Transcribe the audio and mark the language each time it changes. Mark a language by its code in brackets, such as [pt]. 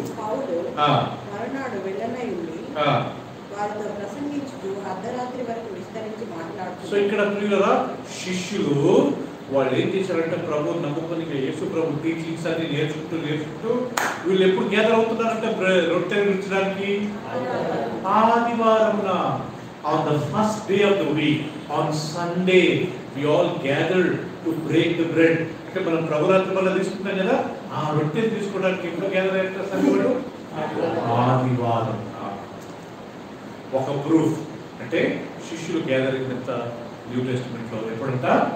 [te] పౌలు మరునాడు వెళ్ళనై ఉండి వారితో ప్రసంగించుతూ అర్ధరాత్రి వరకు విస్తరించి మాట్లాడుతూ. సో ఇక్కడ ప్రియులారా శిష్యులు వాళ్ళు ఏం చేశారంటే ప్రభు నమ్ముకొని యేసు ప్రభు టీచింగ్స్ అన్ని నేర్చుకుంటూ వీళ్ళు ఎప్పుడు గ్యాదర్ అవుతున్నారంటే రొట్టె విరుచడానికి ఆదివారం. [en] On the first day of the week, on Sunday, we all gathered to break the bread. [te] అంటే మనం ప్రభురాత్రి వల్ల తీసుకుంటాం కదా, ఆ రొట్టె తీసుకోవడానికి ఎప్పుడు గ్యాదర్ అయ్యారు సంఘాలు? ఆదివారం. ఒక ప్రూఫ్ అంటే శిష్యులు గ్యాదరింగ్ అంతా న్యూ టెస్ట్మెంట్ లో ఎప్పుడంట?